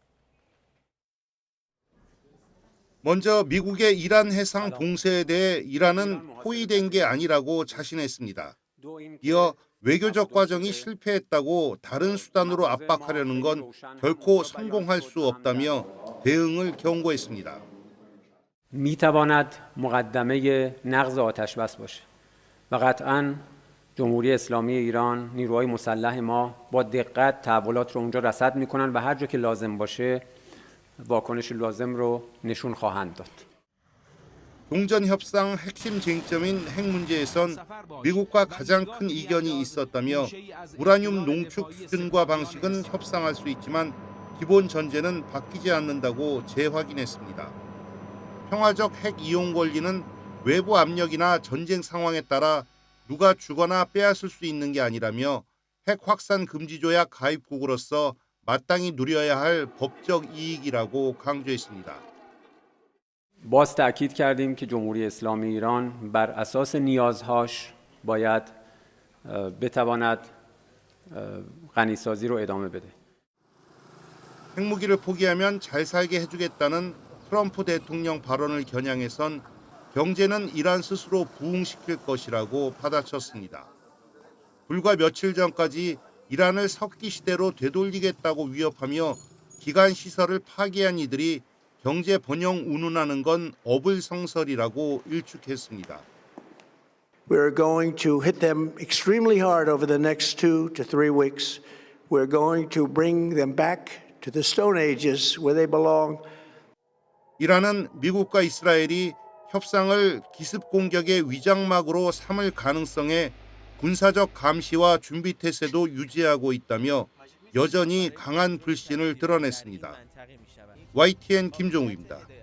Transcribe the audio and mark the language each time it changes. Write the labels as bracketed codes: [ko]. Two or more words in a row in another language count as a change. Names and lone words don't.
[ko] 먼저 미국의 이란 해상 봉쇄에 대해 이란은 호의된 게 아니라고 자신했습니다. 이어 외교적 과정이 실패했다고 다른 수단으로 압박하려는 건 결코 성공할 수 없다며 대응을 경고했습니다. [fa] میتواند مقدمه نقض آتش بس باشه و قطعاً جمهوری اسلامی ایران نیروهای مسلح ما با دقت تحولات رو اونجا رصد میکنن و هر جا که لازم باشه واکنش لازم رو نشون خواهند داد. [ko] 종전 협상 핵심 쟁점인 핵 문제에선 미국과 가장 큰 이견이 있었다며 우라늄 농축 수준과 방식은 협상할 수 있지만 기본 전제는 바뀌지 않는다고 재확인했습니다. 평화적 핵 이용 권리는 외부 압력이나 전쟁 상황에 따라 누가 주거나 빼앗을 수 있는 게 아니라며 핵 확산 금지 조약 가입국으로서 마땅히 누려야 할 법적 이익이라고 강조했습니다. [fa] باز تأکید کردیم که جمهوری اسلامی ایران بر اساس نیازهاش باید بتواند غنیسازی رو ادامه بده. [ko] 핵무기를 포기하면 잘 살게 해주겠다는 트럼프 대통령 발언을 겨냥해선 경제는 이란 스스로 부흥시킬 것이라고 받아쳤습니다. 불과 며칠 전까지 이란을 석기 시대로 되돌리겠다고 위협하며 기간 시설을 파괴한 이들이 경제 번영 운운하는 건 어불성설이라고 일축했습니다. [en] We're going to hit them extremely hard over the next 2 to 3 weeks. We're going to bring them back to the Stone Ages where they belong. [ko] 이란은 미국과 이스라엘이 협상을 기습 공격의 위장막으로 삼을 가능성에 군사적 감시와 준비 태세도 유지하고 있다며 여전히 강한 불신을 드러냈습니다. YTN 김종우입니다.